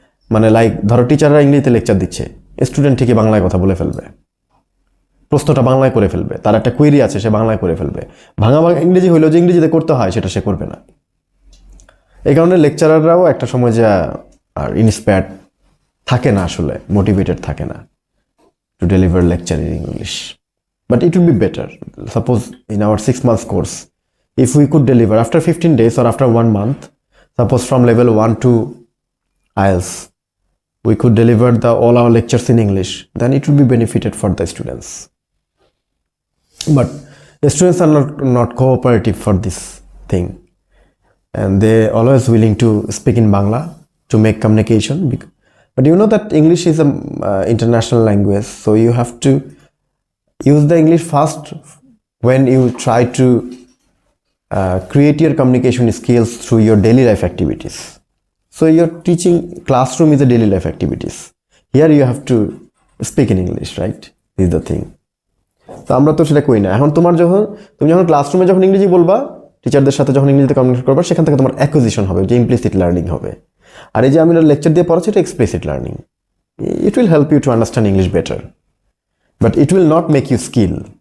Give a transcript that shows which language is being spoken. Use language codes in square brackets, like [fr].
[bn] মানে লাইক ধরো টিচাররা ইংরেজিতে লেকচার দিচ্ছে, স্টুডেন্ট ঠিকই বাংলায় কথা বলে ফেলবে, প্রশ্নটা বাংলায় করে ফেলবে, তার একটা কোয়েরি আছে সে বাংলায় করে ফেলবে। ভাঙা ইংরেজি হইলেও যে ইংরেজিতে করতে হয় সেটা সে করবে না। এই কারণে লেকচারাররাও একটা সময় যে আর ইন্সপায়ার্ড থাকে না, আসলে মোটিভেটেড থাকে না [en] to deliver lecture in English. But it would be better, suppose in our 6 months course, if we could deliver after 15 days or after 1 month, suppose from level 1 to IELTS, we could deliver all our lectures in English, then it would be benefited for the students. But the students are not cooperative for this thing, and they always willing to speak in Bangla to make communication. But you know that English is an international language, so you have to use the English first when you try to create your communication skills through your daily life activities. So your teaching classroom is a daily life activities. Here you have to speak in English, right? This is the thing. [bn] তো আমরা তো সেটা করি না। এখন তুমি যখন ক্লাসরুমে যখন ইংরেজি বলবা, টিচারদের সাথে যখন ইংরেজিতে কমিউনিকেট করবা, সেখান থেকে তোমার অ্যাকুইজিশন হবে, যে ইমপ্লিসিট লার্নিং হবে। আর এই যে আমি লেকচার দিয়ে পড়াচ্ছি, এটা explicit learning. [en] It will help you to understand English better, but it will not make you skill.